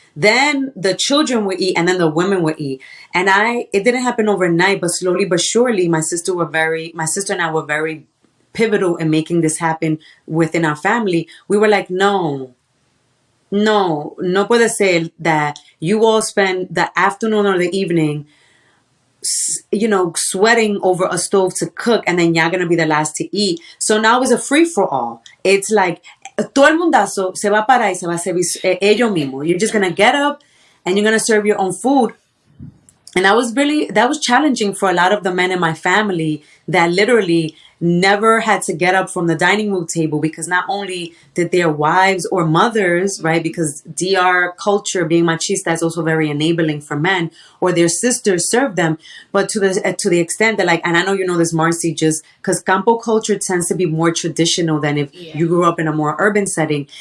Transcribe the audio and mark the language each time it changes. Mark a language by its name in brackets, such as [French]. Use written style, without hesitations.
[English] Then the children would eat and then the women would eat. And it didn't happen overnight, but slowly but surely my sister and I were very pivotal in making this happen within our family. We were like, [Spanish] no puede ser [English] that you all spend the afternoon or the evening, sweating over a stove to cook, and then you're going to be the last to eat. So now it's a free-for-all. It's like, [Spanish] todo el mundazo se va a parar y se va a servir ellos mismos. [English] You're just going to get up and you're going to serve your own food. And that was challenging for a lot of the men in my family that literally never had to get up from the dining room table, because not only did their wives or mothers, right, because DR culture being machista is also very enabling for men, or their sisters serve them, but to the extent that, like, and I know you know this, Marcy, just because campo culture tends to be more traditional than if you grew up in a more urban setting.